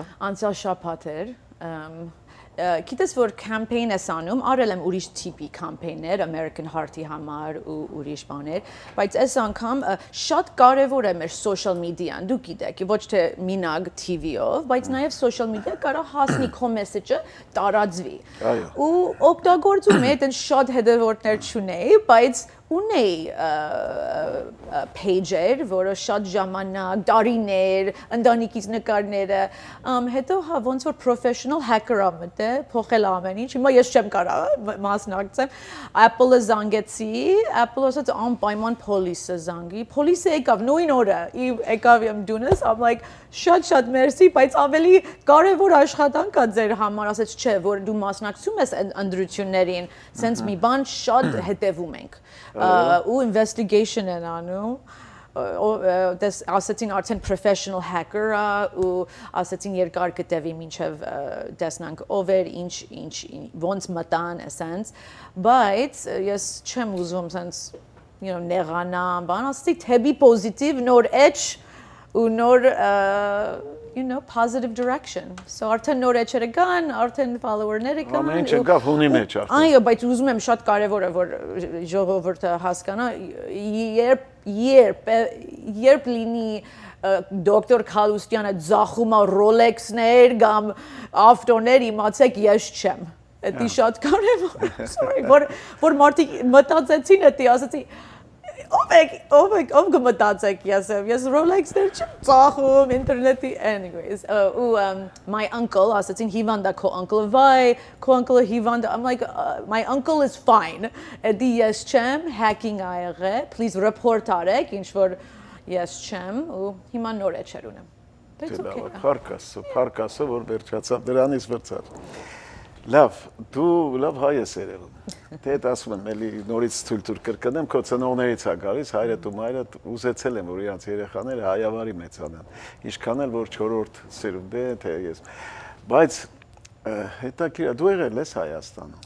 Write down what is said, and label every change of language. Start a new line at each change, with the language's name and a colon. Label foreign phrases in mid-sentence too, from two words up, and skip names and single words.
Armenian: Անցյալ շաբաթ էր, գիտես որ campaign ես անում, արել եմ ուրիշ տիպի campaign-ներ, American Heart-ի համար ու ուրիշ բաներ, բայց այս անգամ շատ կարևոր է մեր
English: social media-
Armenian: ն, դու գիտեք, ոչ թե մինակ TV-ով, բայց նաև
English: social media
Armenian: կարա հասնի քո մեսեջը տարածվի։ Ու օգտագործում եմ, այդեն շատ հետևորդներ չունեի, բայց ունեի page-եր, որը շատ ժամանակ, տարիներ, ընտանիքից նկարները, հետո հա ոնց որ
English: professional hacker-
Armenian: ը մտե, փոխել ամեն ինչ։ Հիմա ես չեմ կարող մասնակցեմ։ Apple-ը զանգեցի, Apple-ը ասաց անպայման police-ը զանգի։ Police-ը եկավ նույն օրը, եկավ իմ դունս,
English: I'm like
Armenian: շատ մերսի, բայց ավելի կարևոր աշխատանք է ձեր համար, ասաց չէ, որ դու մասնակցում ես ընտրություններին, sense մի բան շատ հետևում ենք։ Ու investigation են անում, ասացին արդեն
English: professional hacker-
Armenian: ը ու ասացին երկար կտևի մինչև տեսնանք ով էր, ինչ ոնց մտան, sense, բայց ես չեմ ուզում sense, նեղանամ, բան, ասացի թեպի positive, նոր edge ու նոր
English: positive direction.
Armenian: So արդեն նոր էջերը կան, արդեն follower-ները կան։ Ամեն ինչ եկավ հունի մեջ արդեն։ Այո, բայց ուզում եմ շատ կարևոր է որ ժողովուրդը հասկանա, երբ լինի դոկտոր Քալուստյանը ձախում է Rolex-ներ կամ ավտոներ, իմացեք ես չեմ։ Դա շատ կարևոր է։ Sorry, որ մարդիկ մտածեցին, դա ասացի ով կմտածեք ես Rolex-ներ չեմ ծախում, ինտերնետի,
English: anyways, my uncle,
Armenian: ասացին հիվանդ է քո uncle-ը, վայ, քո uncle-ը հիվանդ է,
English: I'm like, my uncle is fine,
Armenian: դի ես չեմ, hacking ա եղել,
English: please report
Armenian: արեք, ինչ որ ես չեմ, ու հիմա նոր էջեր ունեմ,
English: that's okay.
Armenian: Փարկասը, որ վերջացավ, դրանից վրցար։ Լավ, դու լավ հայ ես երևում, թե հետ ասում եմ, էլի նորից թույլ կրկնեմ, քո ծնողներից է գալիս, հայրդ ու մայրդ ուզեցել են, որ իրանց երեխաները հայավարի մեծանան, ինչքան էլ որ չորրորդ սերունդ է, թե ես, բայց հետաքրքիր է, դու եղել ես Հայաստանում։